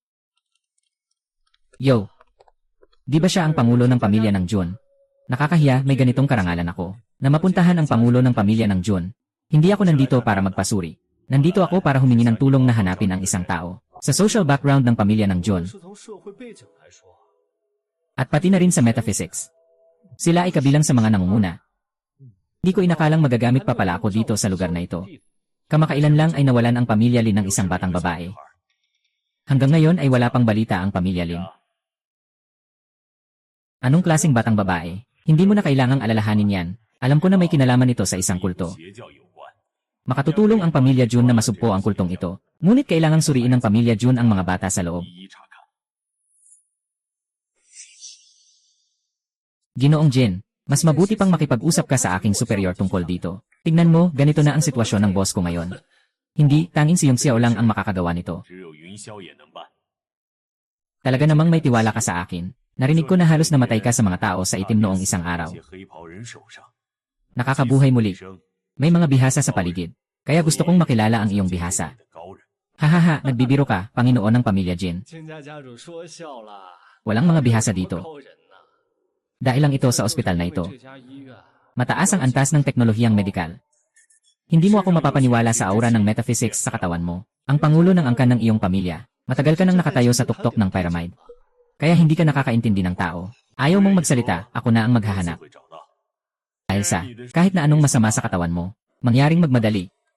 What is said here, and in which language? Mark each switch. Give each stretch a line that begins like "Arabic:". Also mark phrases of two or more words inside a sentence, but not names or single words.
Filipino: Yo! Di ba siya ang pangulo ng pamilya ng Jun? Nakakahiya, may ganitong karangalan ako. Na mapuntahan ang pangulo ng pamilya ng Jun. Hindi ako nandito para magpasuri. Nandito ako para humingi ng tulong na hanapin ang isang tao. Sa
English: social background
Filipino: ng pamilya ng Jun.
Chinese: 是从社会背景来说，
Filipino: At pati na rin sa metaphysics. Sila ay kabilang sa mga nangunguna. Hindi ko inakalang magagamit pa pala ako dito sa lugar na ito. Kamakailan lang ay nawalan ang pamilya Lin ng isang batang babae. Hanggang ngayon ay wala pang balita ang pamilya Lin. Anong klaseng batang babae? Hindi mo na kailangang alalahanin yan. Alam ko na may kinalaman ito sa isang kulto.
Chinese: 邪教有关。
Filipino: Makatutulong ang pamilya Jun na masugpo ang kultong ito. Ngunit kailangang suriin ng pamilya Jun ang mga bata sa loob.
Chinese: 一一查看。
Filipino: Ginoong Jin, mas mabuti pang makipag-usap ka sa aking superior tungkol dito. Tingnan mo, ganito na ang sitwasyon ng boss ko ngayon. Hindi, tanging si Yong Xiao lang ang makakagawa nito.
Chinese: 只有云霄也能办。
Filipino: Talaga namang may tiwala ka sa akin. Narinig ko na halos namatay ka sa mga tao sa itim noong isang araw.
Chinese: 些黑袍人手上，
Filipino: Nakakabuhay muli.
Chinese: 生
Filipino: May mga bihasa sa paligid. Kaya gusto kong makilala ang iyong bihasa.
Chinese: 的高人。
Filipino: Hahaha, nagbibiro ka, Panginoon ng pamilya Jin.
Chinese: 蒹葭家主说笑了，
Filipino: Walang mga bihasa dito.
Chinese: 高人呐，
Filipino: Dahil lang ito sa ospital na ito.
Chinese: 这家医院
Filipino: Mataas ang antas ng teknolohiyang medikal. Hindi mo ako mapapaniwala sa aura ng metaphysics sa katawan mo. Ang pangulo ng angkan ng iyong pamilya. Matagal ka nang nakatayo sa tuktok ng pyramid. Kaya hindi ka nakakaintindi ng tao. Ayaw mong magsalita, ako na ang maghahanap.
Chinese: 会找到。
Filipino: Dahil sa, kahit na anong masama sa katawan mo, mangyaring magmadali.